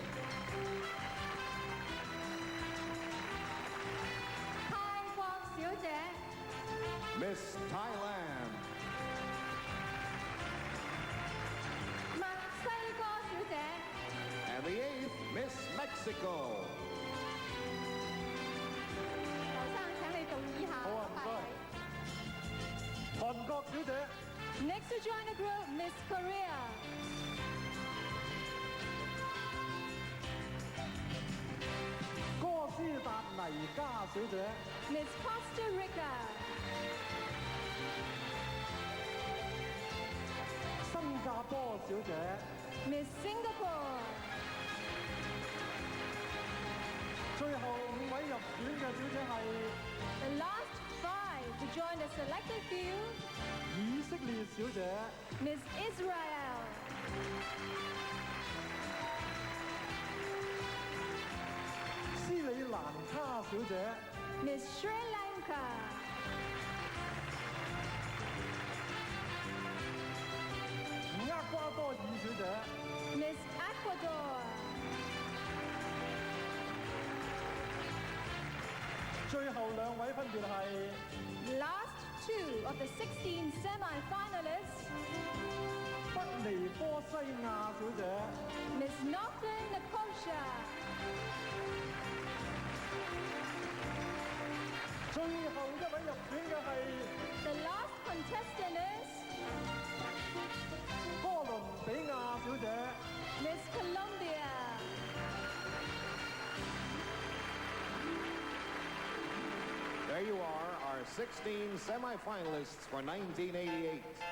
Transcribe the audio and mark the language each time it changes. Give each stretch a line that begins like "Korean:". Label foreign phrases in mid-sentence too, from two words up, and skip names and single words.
English: Miss Thailand. And the eighth, Miss Mexico.
Cantonese: 好啊，唔該。韓國小姐。
English: Next to join the group, Miss Korea.
Cantonese: 哥斯達黎加小姐。
English: Miss Costa Rica.
Cantonese: 新加坡小姐。
English: Miss Singapore.
Cantonese: 最後5位入選嘅小姐係
English: The last 5 to join the selected few.
Cantonese: 以色列小姐
English: Miss Israel.
Cantonese: 斯里蘭卡小姐
English: Miss Sri Lanka.
Cantonese: 厄瓜多爾小姐
English: Miss Ecuador.
Cantonese: 最後2位分別係
English: Last 2 of the 16 semi-finalists.
Cantonese: 北尼科西亞小姐
English: Miss Northern Nicosia.
Cantonese: 最後1位入選嘅係
English: The last contestant is
Cantonese: 哥倫比亞小姐
English: Miss Colombia. There you are, our 16 semi-finalists for 1988.